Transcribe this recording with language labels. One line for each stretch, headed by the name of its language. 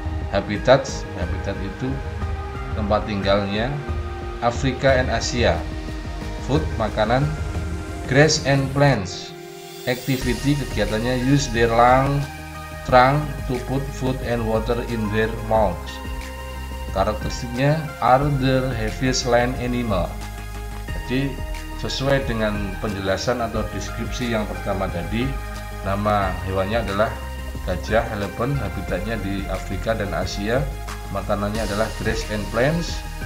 Indonesian: Habitat itu tempat tinggalnya, Afrika and Asia.
English: Food, makanan. Grass and plants, activity, kegiatannya, use their long trunk to put food and water in their mouths. Karakteristiknya are the heaviest land animal.
Indonesian: Jadi sesuai dengan penjelasan atau deskripsi yang pertama tadi, nama hewannya adalah gajah, elephant. Habitatnya di Afrika dan Asia. Makanannya adalah
English: grass and plants.